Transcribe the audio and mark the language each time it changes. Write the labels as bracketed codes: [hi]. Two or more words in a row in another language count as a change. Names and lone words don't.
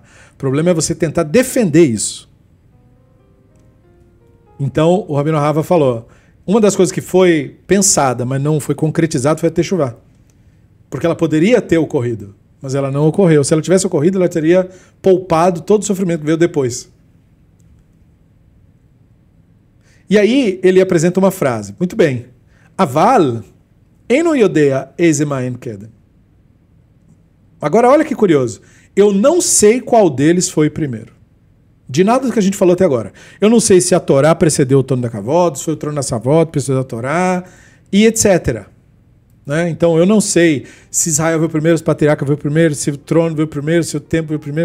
[pt] O problema é você tentar defender isso. Então, o Rabino Ahava falou, uma das coisas que foi pensada, mas não foi concretizada, foi a Techuvá. Porque ela poderia ter ocorrido, mas ela não ocorreu. Se ela tivesse ocorrido, ela teria poupado todo o sofrimento que veio depois. E aí, ele apresenta uma frase. Muito bem. [he] אבל, אינו יודע איזה מהן קדם. [pt] Agora, olha que curioso. Eu não sei qual deles foi primeiro. De nada do que a gente falou até agora. Eu não sei se a Torá precedeu o trono da Kavod, se foi o trono da Savod, precedeu a Torá, e etc. Né? Então, eu não sei se Israel veio primeiro, se o patriarca veio primeiro, se o trono veio primeiro, se o templo veio primeiro.